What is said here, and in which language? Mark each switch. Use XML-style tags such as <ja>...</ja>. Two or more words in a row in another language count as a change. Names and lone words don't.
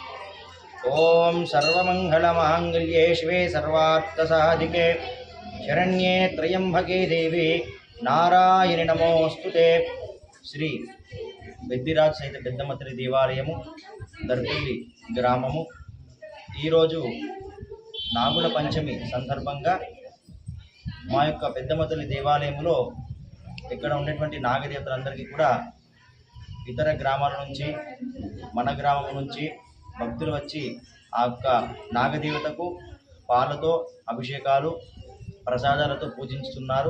<sa>ओम सर्वमंगलमांगल्ये शिवे सर्वार्थसाधिके शरण्ये त्र्यंबके देवी नारायणि नमोस्तुते।</sa> <te>శ్రీ పెద్దిరాజ్ సహిత పెద్దమ్మ తల్లి దేవాలయము, దర్పల్లి గ్రామము. ఈరోజు నాగుల పంచమి సందర్భంగా మా యొక్క పెద్దమ్మ తల్లి దేవాలయంలో ఇక్కడ ఉన్నటువంటి నాగదేవతలందరికీ కూడా ఇతర గ్రామాల నుంచి, మన గ్రామం నుంచి భక్తులు వచ్చి ఆ యొక్క నాగదేవతకు పాలతో అభిషేకాలు, ప్రసాదాలతో పూజించుతున్నారు.</te>